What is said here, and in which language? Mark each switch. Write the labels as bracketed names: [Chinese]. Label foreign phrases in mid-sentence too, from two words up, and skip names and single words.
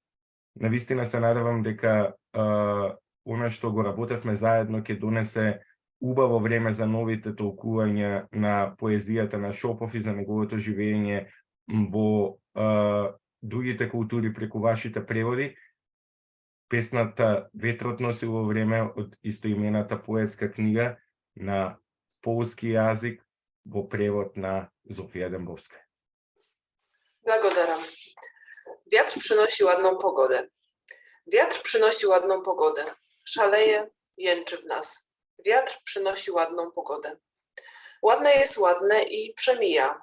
[Macedonian] Навистина се надевам дека она што го работевме заедно ќе донесе убаво време за новите толкувања на поезијата на Шопов и за неговото живење во другите култури преку вашите преводи. Песната Ветрот носи во време од истоимената поетска книга на полски јазик во превод на Zofia Dębowska. Благодарам. [Polish] Wiatr przynosi ładną pogodę. Wiatr przynosi ładną pogodę. Szaleje, jęczy w nas. Wiatr przynosi ładną pogodę. Ładne jest ładne i przemija.